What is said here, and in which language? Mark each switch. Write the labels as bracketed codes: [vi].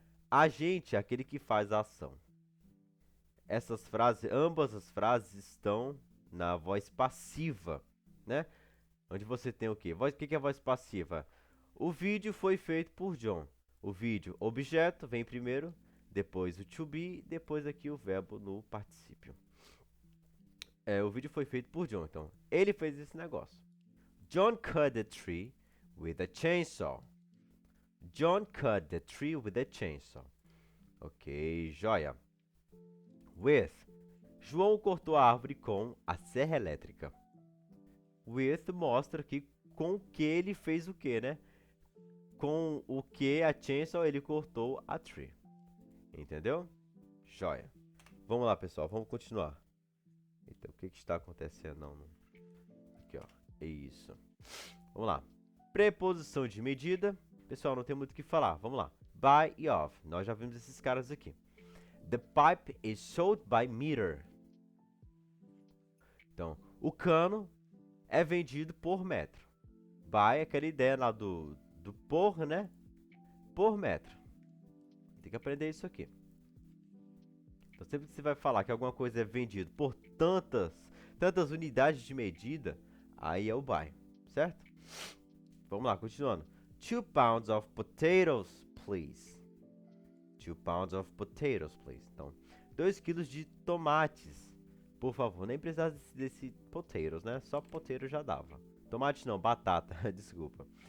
[pt] Agente é aquele que faz a ação. Essas frases, ambas as frases estão na voz passiva, né? Onde você tem o quê? O que é voz passiva? O vídeo foi feito por John. O vídeo, objeto, vem primeiro, depois o to be, depois aqui o verbo no particípio. O vídeo foi feito por John, então ele fez esse negócio. [en] John cut the tree with a chainsaw. John cut the tree with a chainsaw. [pt] Ok, joia. With. João cortou a árvore com a serra elétrica. With mostra que com que ele fez o que, né? Com o que a chainsaw ele cortou a tree. Entendeu? Joia. Vamos lá, pessoal. Vamos continuar. Então, o que está acontecendo? Não. Aqui, ó. É isso. Vamos lá. Preposição de medida. Pessoal, não tem muito o que falar. Vamos lá. By e of. Nós já vimos esses caras aqui. [en] The pipe is sold by meter. [pt] Então, o cano é vendido por metro. By é aquela ideia lá do por, né? Por metro. Tem que aprender isso aqui. Então, sempre que você vai falar que alguma coisa é vendida por tantas unidades de medida, aí é o by, certo? Vamos lá, continuando. [en] 2 pounds of potatoes, please. 2 pounds of potatoes, please. [pt] Então, 2 quilos de tomates, por favor. Nem precisava desse potatoes, né? Só potato já dava. Tomate não, batata, desculpa.